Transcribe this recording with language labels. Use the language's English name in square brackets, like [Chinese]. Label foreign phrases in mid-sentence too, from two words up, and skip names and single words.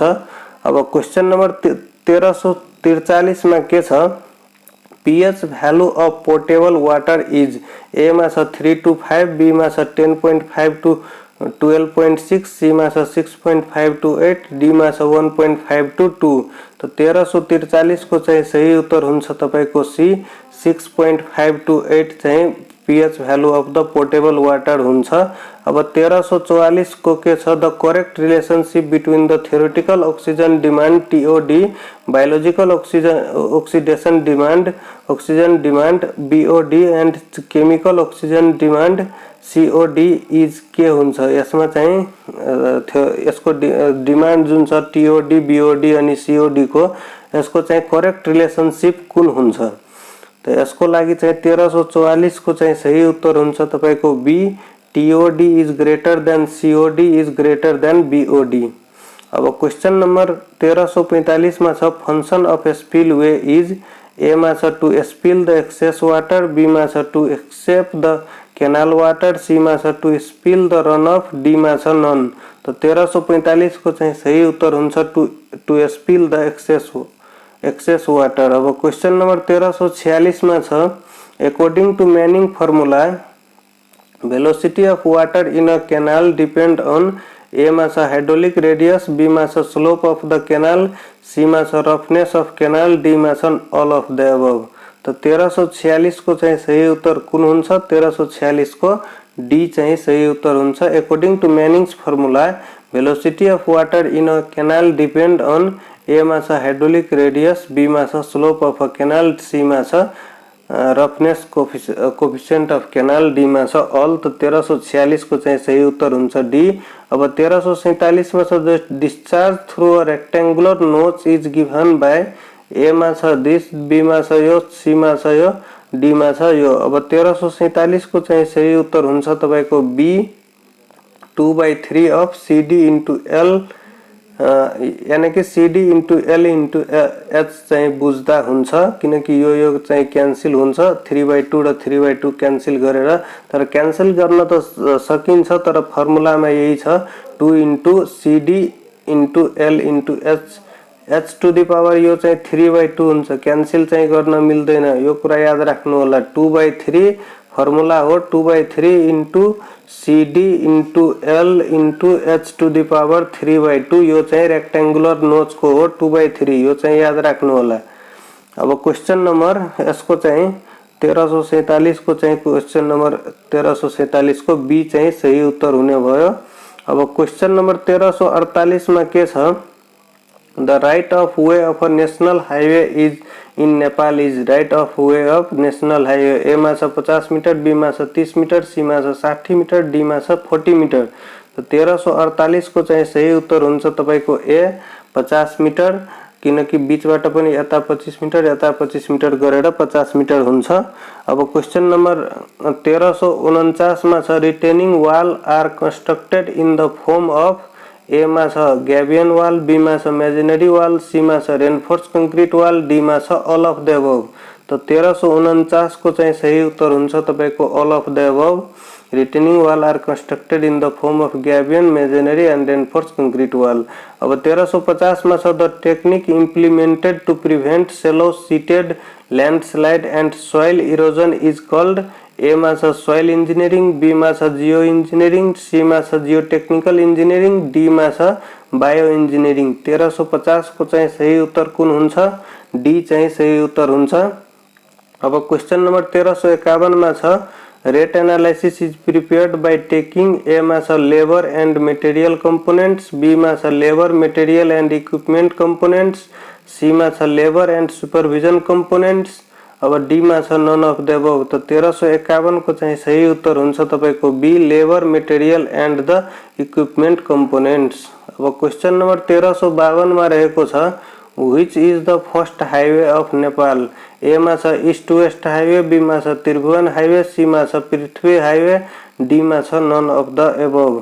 [Nepali] अब क्वेशन नम्बर 1343 मा के छ, [English] pH value of portable water is [Nepali] ए मा छ 3 to 5, बी मा छ 10.5 to 12.6, सी मा छ 6.5 to 8, डी मा छ 1.5 to 2। तो 1343 को चाहिँ सही उत्तर हुन्छ तपाईको सी 6.5 to 8 चाहिँ [English] pH value of the portable water [Nepali] हुन्छ। अब 1344 को के छ, [English] the correct relationship between the theoretical oxygen demand TOD, biological oxidation demand BOD and chemical oxygen demand COD is [Nepali] के हुन्छ। यसमा चाहिँ यसको डिमान्ड जुन छ TOD BOD अनि COD को यसको चाहिँ [English] correct relationship [Nepali] कुन हुन्छ। तो यसको लागि चाहिँ 1344 को चाहिँ सही उत्तर हुन्छ तपाईको बी, [English] TOD is greater than COD is greater than BOD. [Nepali] अब क्वेश्चन नंबर 1345 मा छ, [English] function of spillway is [Nepali] ए मा छ [English] to spill the excess water, [Nepali] बी मा छ [English] to accept the canal water, [Nepali] सी मा छ [English] to spill the run off, [Nepali] डी मा छ [English] नन। [Nepali] तो 1345 को चाहिँ सही उत्तर हुन्छ [English] to spill the excess water. [Nepali] अब क्वेश्चन नंबर 1346 मा छ, [English] according to Manning formula velocity of water in a canal depend on [Nepali] ए मा छ [English] hydraulic radius, [Nepali] बी मा छ [English] slope of the canal, [Nepali] सी मा छ [English] roughness of canal, [Nepali] डी मा छ [English] all of the above. [Nepali] तो 1346 को चाहिँ सही उत्तर कुन हुन्छ, 1346 को डी चाहिँ सही उत्तर हुन्छ। [English] according to Manning's formula velocity of water in a canal depend on [Nepali] ए मा छ [English] hydraulic radius, [Nepali] बी मा छ [English] slope of a canal, [Nepali] सी मा छ [English] roughness coefficient of canal, [Nepali] डी मा छ [English] ऑल। [Nepali] तो 1346 को चाहिँ सही उत्तर हुन्छ डी। अब 1347 में छ, [English] discharge through a rectangular notch is given by [Nepali] ए मा छ दिस, बी मा छ यो, सी मा छ यो, डी मा छ यो। अब 1347 को चाहिँ सही उत्तर हुन्छ तपाईको बी, [English] 2/3 of CD into L, [Nepali] यानी कि [English] CD into L into H [Nepali] चाहिँ बुझ्दा हुन्छ, किनकि यो चाहिँ क्यान्सल हुन्छ, 3/2 र 3/2 क्यान्सल गरेर। तर क्यान्सल गर्न त सकिन्छ, तर फर्मुलामा यही छ [English] 2 into CD into L into H to the power, [Nepali] यो चाहिँ 3/2 हुन्छ, क्यान्सल चाहिँ गर्न मिल्दैन, यो कुरा याद राख्नु होला। [English] 2/3 [Nepali] फर्मुला हो, [English] 2/3 into CD into L into H to the power 3/2, [Nepali] यो चाहिँ [English] rectangular notch [Nepali] को हो 2/3, यो चाहिँ याद राख्नु होला। अब क्वेश्चन नंबर यसको चाहिँ 1347 को चाहिँ क्वेश्चन नंबर 1347 को बी चाहिँ सही उत्तर हुने भयो। अब क्वेश्चन नंबर 1348 मा के छ, [English] the right of way of a national highway is in Nepal is, right of way of national highway [Nepali] ए मा छ 50 मिटर, बी मा छ 30 मिटर, सी मा छ 60 मिटर, डी मा छ 40 मिटर। तो 1348 को चाहिँ सही उत्तर हुन्छ तपाईको ए 50 मिटर, किनकि बीचबाट पनि यता 25 मिटर यता 25 मिटर गरेर 50 मिटर हुन्छ। अब क्वेश्चन नंबर 1349 मा छ, [English] retaining wall are constructed in the form of [Nepali] ए मा छ [English] gabion wall, [Nepali] बी मा छ [English] masonry wall, [Nepali] सी मा छ [English] reinforce concrete wall, [Nepali] डी मा छ [English] all of the above. [Nepali] तो 1349 को चाहिँ सही उत्तर हुन्छ तपाईको [English] all of the above. retaining wall are constructed in the form of gabion, masonry and reinforce concrete wall. [Nepali] अब 1350 में छ, [English] the technique implemented to prevent shallow seated landslide and soil erosion is called [Nepali] ए मा छ [English] soil engineering, [Nepali] बी मा छ [English] geo engineering, [Nepali] सी मा छ [English] geo technical engineering, [Nepali] डी मा छ [English] bio engineering. [Nepali] 1350 को चाहिँ सही उत्तर कुन हुन्छ, डी चाहिँ सही उत्तर हुन्छ। अब क्वेश्चन नंबर 1351 मा छ, [English] rate analysis is prepared by taking [Nepali] ए मा छ [English] labour and material components, [Nepali] बी मा छ [English] labour material and equipment components, [Nepali] सी मा छ [English] labour and supervision components, [Nepali] अब डी मा छ [English] none of the above. [Nepali] त 1351 को चाहिँ सही उत्तर हुन्छ तपाईको बी [English] labour material and the equipment components. [Nepali] अब क्वेशन नम्बर 1352 मा रहेको छ [English] which is the first highway of Nepal. [Nepali] ए मा छ [English] East West Highway, [Nepali] बी मा छ त्रिभुवन हाईवे, सी मा छ पृथ्वी हाईवे, डी मा छ [English] none of the above.